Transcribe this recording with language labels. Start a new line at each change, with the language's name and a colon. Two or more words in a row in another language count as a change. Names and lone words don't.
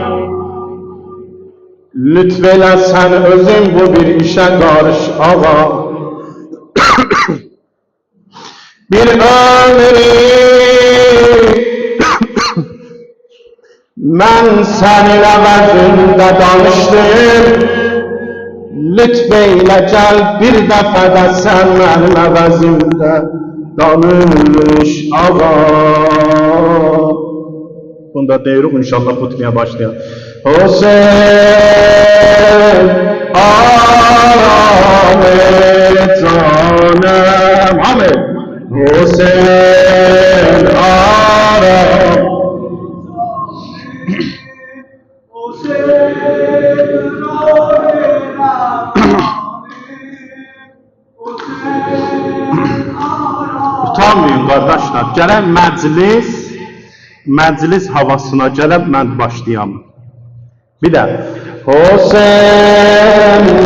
Azerbaijani: lütf elə sən özün bu bir işə qarış ağa bir ömrü mən sənin əvəzində danışdım lütf elə gəl bir dəfə də sən mənim əvəzimdə danış ağa bunda deyirik inşallah xutbaya başlayalım Hüseyin Ahmet canım Ahmet Hüseyin Ahmet Utanmayın qardaşlar gələn məclis havasına gələn mən başlayam bir də Hüseyin